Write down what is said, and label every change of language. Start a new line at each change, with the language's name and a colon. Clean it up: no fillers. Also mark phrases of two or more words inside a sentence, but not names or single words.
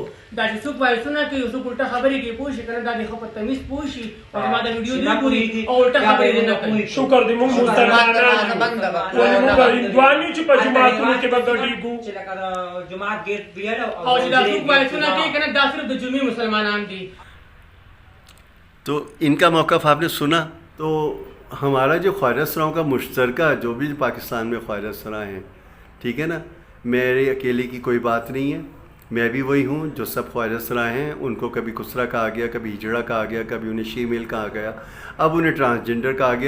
Pashto: دا چې څوک وایسونه کوي، څوک الټه خبرې کوي، پوه شي که نه، دا د ښه په تمیز پوه شي او زما د ویډیو دې وګوري او الټه خبرې دې نه کوي. شکر دې موږ مسلمانان یو، ولې موږ هندوان یو چې په جوماتونو کې به ګډېږو، چې لکه د جومات ګیټ ویل او چې دا څوک وایسونه کوي که نه، دا صرف د جمعې مسلمانان دي.
Urdu: تو ان کا موقف آپ نے سنا۔ تو ہمارا جو خواہر اسراؤں کا مشترکہ جو بھی پاکستان میں خواہر اسراء ہیں، ٹھیک ہے نا، میری اکیلے کی کوئی بات نہیں ہے، میں بھی وہی ہوں جو سب خواجہ سرا ہیں. ان کو کبھی کسرا کہا گیا, کبھی ہجڑا کہا گیا, کبھی انہیں
English: she male
Urdu: کہا گیا, اب انہیں ٹرانسجنڈر کہا گیا.